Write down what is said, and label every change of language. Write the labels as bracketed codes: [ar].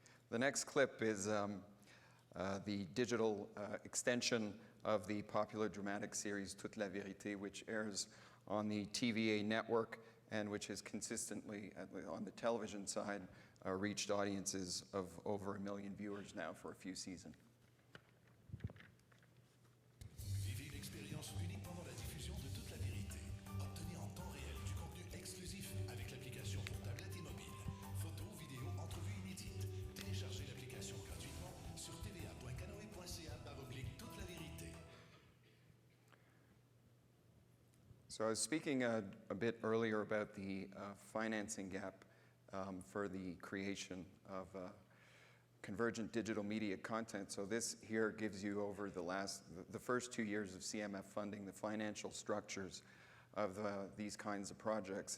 [en] The next clip is the digital extension of the popular dramatic series Toute la Vérité, which airs on the TVA network and which has consistently, on the television side, reached audiences of over 1 million viewers now for a few seasons. [fr] Vivez une expérience unique pendant la diffusion de Toute la Vérité. Obtenez en temps réel du contenu exclusif avec l'application pour tablette et mobile. Photos, vidéos, entrevues inédites. Téléchargez l'application gratuitement sur tva.canoe.ca/toute la vérité. [en] So I was speaking a bit earlier about the financing gap for the creation of convergent digital media content. So this here gives you over the first 2 years of CMF funding, the financial structures of these kinds of projects.